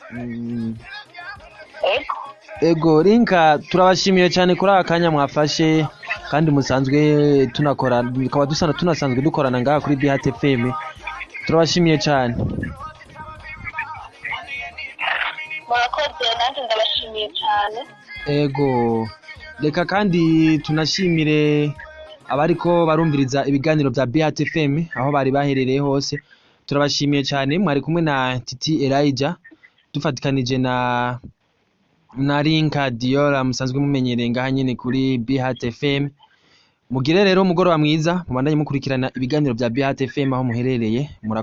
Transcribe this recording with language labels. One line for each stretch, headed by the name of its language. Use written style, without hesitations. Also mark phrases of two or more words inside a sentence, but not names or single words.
Rundi: Ego Linka turabashimiye cyane kuri aka kanya mwafashe kandi musanzwe tunakora bikaba tunasanzwe dukorana ngaha kuri Be Hot FM. Turabashimiye cyane. Murakoze nanjye ndabashimiye cyane. Ego reka kandi tunashimire abariko barumviriza ibiganiro bya Be Hot FM aho bari baherereye hose. Turabashimiye cyane mwari kumwe na Titi Elijah dufatikanije na Linka Diora musanzwe mumenyereye ngaha nyine kuri Be Hot FM. Mugire rero mugoroba mwiza mubandanye mukurikirana ibiganiro bya Be Hot FM aho muherereye.